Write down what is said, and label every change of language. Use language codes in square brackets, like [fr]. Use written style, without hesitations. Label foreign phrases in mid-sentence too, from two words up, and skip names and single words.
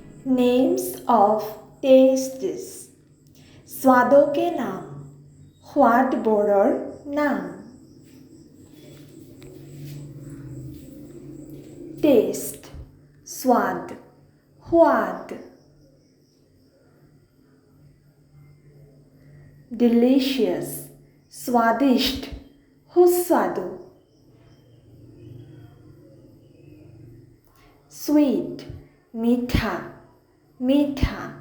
[en] Names of Tastes [hi] स्वादों के नाम [as] সোৱাদ বোৰৰ নাম [hi] টেষ্ট स्वाद সোৱাদ डिलीशियस स्वादिष्ट सुस्वादु स्वीट मीठा मीठा